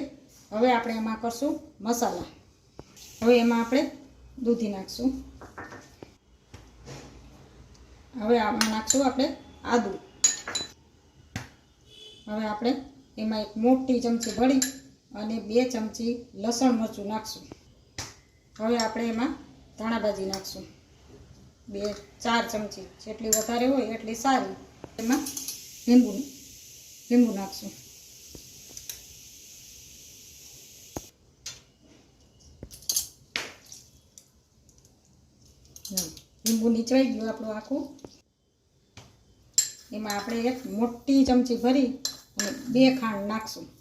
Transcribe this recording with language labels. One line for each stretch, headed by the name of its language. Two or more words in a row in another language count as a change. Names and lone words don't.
Gujarati: હવે આપણે એમાં કરશું મસાલા। હવે એમાં આપણે દૂધી નાખશું। હવે આમાં નાખશું આપણે આદુ। હવે આપણે એમાં એક મોટી ચમચી ભરી અને 2 ચમચી લસણ મરચું નાખશું। હવે આપણે એમાં ધાણા ભાજી નાખશું 2-4 ચમચી, જેટલી વધારે હોય એટલી સારી। एमां લીંબુ નાખશું। લીંબુ નીચવાઈ ગયું આપણું આખું। એમાં આપણે એક મોટી ચમચી ભરી અને 2 ખાંડ નાખશું।